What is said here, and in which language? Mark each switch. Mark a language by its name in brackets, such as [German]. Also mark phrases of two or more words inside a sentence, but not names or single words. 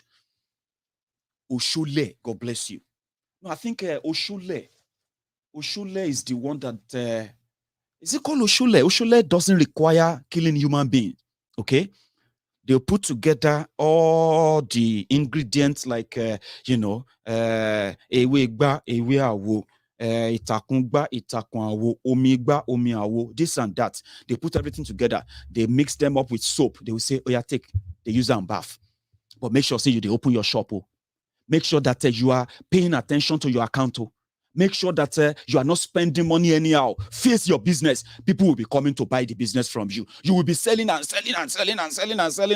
[English] Oshule, God bless you. No, I think Oshule. Oshule is the one that is it called Oshule? Oshule doesn't require killing human beings. Okay, they'll put together all the ingredients like [Yoruba] ewe gba, ewe awo, itakun gba, itakun awo, omi gba, omi awo, [English] this and that. They put everything together. They mix them up with soap. They will say, oh yeah, take. They use that and bath. But make sure, say you they open your shop. Oh. Make sure that you are paying attention to your account. Oh. Make sure that you are not spending money anyhow. Face your business. People will be coming to buy the business from you. You will be selling and selling and selling and selling and selling.